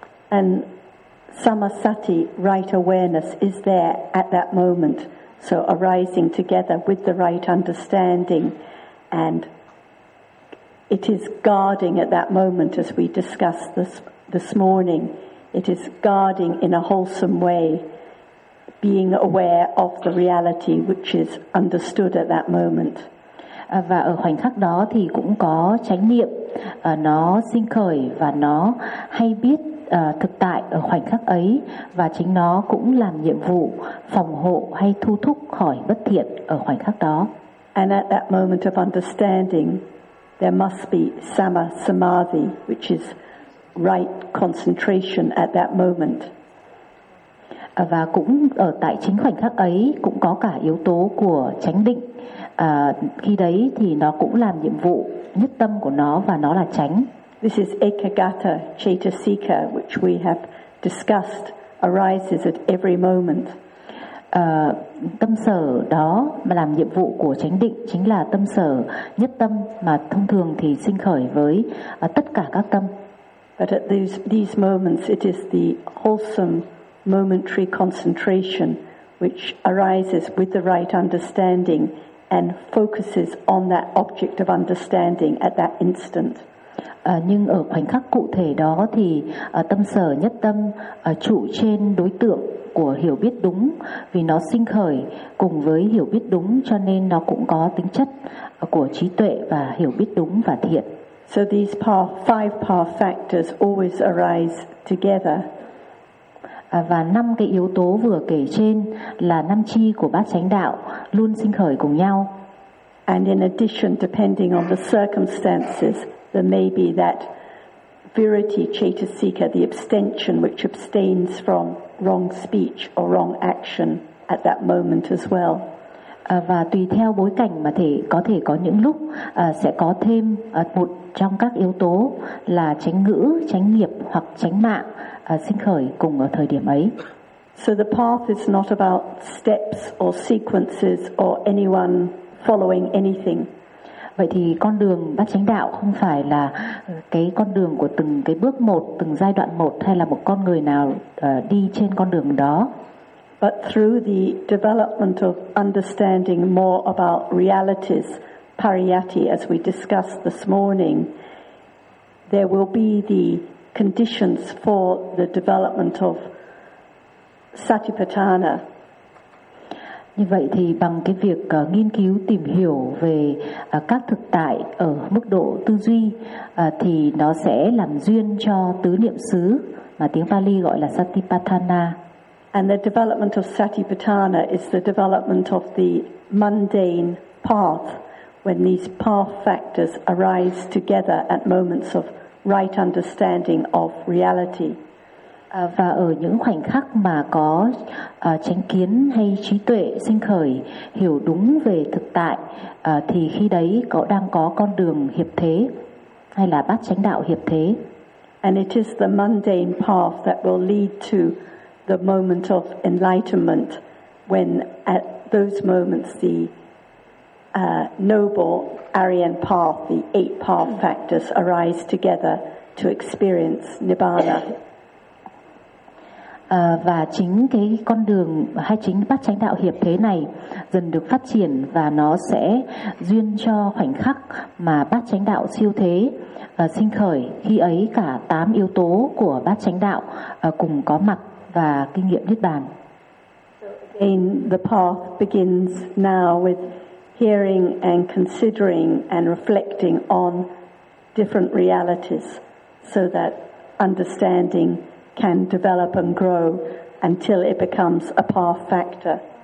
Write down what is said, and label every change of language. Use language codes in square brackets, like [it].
[en] And samasati, right awareness, is there at that moment. So arising together with the right understanding, and it is guarding at that moment, as we discussed this morning. It is guarding in a wholesome way, being aware of the reality which is understood at that moment. [vi] Và ở khoảnh khắc đó thì cũng có chánh niệm, nó sinh khởi và nó hay biết thực tại ở khoảnh khắc ấy, và chính nó cũng làm nhiệm vụ phòng hộ hay thu thúc khỏi bất thiện ở khoảnh khắc đó. [en] And at that moment of understanding, there must be sama samadhi, which is right concentration at that moment. [vi] Và cũng ở tại chính khoảnh khắc ấy cũng có cả yếu tố của chánh định. Khi đấy thì nó cũng làm nhiệm vụ nhất tâm của nó, và nó là chánh. [en] This is ekagata chetasika, which we have discussed, arises at every moment. [vi] Tâm sở đó mà làm nhiệm vụ của chánh định chính là tâm sở nhất tâm mà thông thường thì sinh khởi với tất cả các tâm. [en] But at these moments, it is the wholesome momentary concentration which arises with the right understanding and focuses on that object of understanding at that instant. [vi] Nhưng ở khoảnh khắc cụ thể đó thì tâm sở nhất tâm trụ trên đối tượng của hiểu biết đúng, vì nó sinh khởi cùng với hiểu biết đúng cho nên nó cũng có tính chất của trí tuệ và hiểu biết đúng và thiện. [en] So these five power factors always arise together. [vi] Và năm cái yếu tố vừa kể trên là năm chi của bát chánh đạo luôn sinh khởi cùng nhau. [en] And in addition, depending on the circumstances, there may be that virati chetasika, the abstention which abstains from wrong speech or wrong action at that moment as well. [vi] Và tùy theo bối cảnh mà có thể có những lúc sẽ có thêm một trong các yếu tố là chánh ngữ, chánh nghiệp hoặc chánh mạng sinh khởi cùng ở thời điểm ấy. [en] So the path is not about steps or sequences or anyone following anything. [vi] Vậy thì con đường bát chánh đạo không phải là cái con đường của từng cái bước một, từng giai đoạn một hay là một con người nào đi trên con đường đó. [en] But through the development of understanding more about realities, pariyatti, as we discussed this morning, there will be the conditions for the development of satipatthana. [vi] Như vậy thì bằng cái việc nghiên cứu tìm hiểu về các thực tại ở mức độ tư duy thì nó sẽ làm duyên cho tứ niệm xứ mà tiếng Pali gọi là satipatthana. [en] And the development of satipatthana is the development of the mundane path when these path factors arise together at moments of right understanding of reality. [vi] Và ở những khoảnh khắc mà có chánh kiến hay trí tuệ sinh khởi hiểu đúng về thực tại thì khi đấy có đang có con đường hiệp thế hay là bát chánh đạo hiệp thế. [en] And it is the mundane path that will lead to the moment of enlightenment, when at those moments the noble Aryan path, the eight path factors arise together to experience Nibbana. [vi] Và chính cái con đường hay chính bát chánh đạo hiệp thế này dần được phát triển và nó sẽ duyên cho khoảnh khắc mà bát chánh đạo siêu thế sinh khởi, khi ấy cả tám yếu tố của bát chánh đạo cùng có mặt và kinh nghiệm niết bàn. [en] Again, the path begins now with hearing and considering and reflecting on different realities so that understanding can develop and grow until it becomes a path factor.